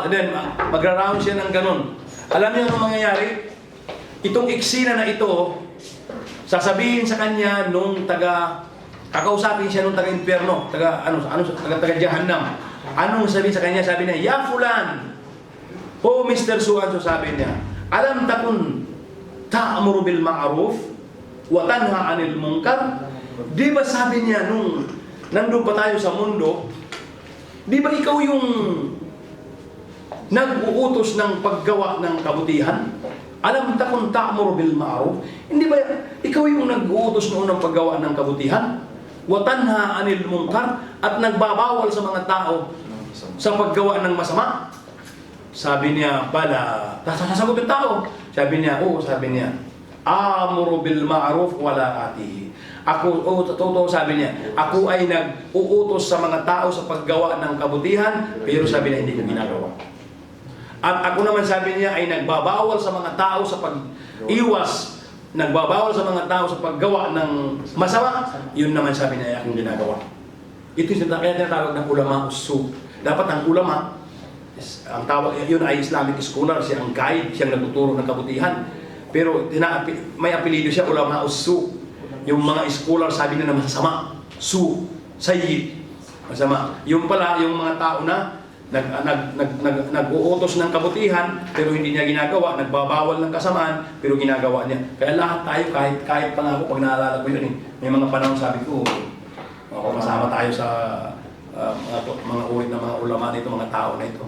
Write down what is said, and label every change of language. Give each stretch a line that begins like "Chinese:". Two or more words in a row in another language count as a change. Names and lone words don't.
Filipino: Then, magra-round siya ng ganun. Alam niyo anong mangyayari? Itong eksena na ito, sasabihin sa kanya nung kakausapin siya nung taga-impyerno, taga-jahannam. Anong sabihin sa kanya? Sabi niya,
Arabic: "يا فلان,
Filipino: oh Mr.
Arabic: Suanso,"
Filipino: sabi niya,
Arabic: "ألم تكن تأمر بالمعروف وتنهى عن المنكر."
Filipino: Di ba sabi niya nandun pa tayo sa mundo, di ba ikaw yung nag-uutos ng paggawa ng kabutihan.
Arabic: ألم تكن تأمر بالمعروف.
Filipino: Hindi ba ikaw yung nag-uutos noon ng paggawa ng kabutihan?
Arabic: وتنهى عن المنكر,
Filipino: at nagbabawal sa mga tao sa paggawa ng masama. Sabi niya, bala. Sasagot yung tao. Sabi niya, sabi niya,
Arabic: آمر بالمعروف ولا آتيه.
Filipino: Ako, totoo sabi niya, ako ay nag-uutos sa mga tao sa paggawa ng kabutihan, pero sabi niya, hindi ko ginagawa. At ako naman, sabi niya, ay nagbabawal sa mga tao sa pag-iwas, nagbabawal sa mga tao sa paggawa ng masama. Yun naman, sabi niya, ay akong ginagawa. Ito yung kaya tinatawag ng
Arabic: علماء السوء.
Filipino: Dapat ang ulama, ang tawag, yun ay
English: Islamic scholar,
Filipino: siya ang guide, siyang nagtuturo ng kabutihan. Pero may apelido siya,
Arabic: علماء السوء.
Filipino: Yung mga scholar, sabi na naman masama. Su, sayyid, masama. Yung pala, yung mga tao na nag-uutos ng kabutihan pero hindi niya ginagawa, nagbabawal ng kasamaan pero ginagawa niya. Kaya lahat tayo, kahit pa nga ako, pag naalala ko yun may mga panahon sabi ko, kasama tayo sa mga ulit na mga ulama nito, mga tao na ito.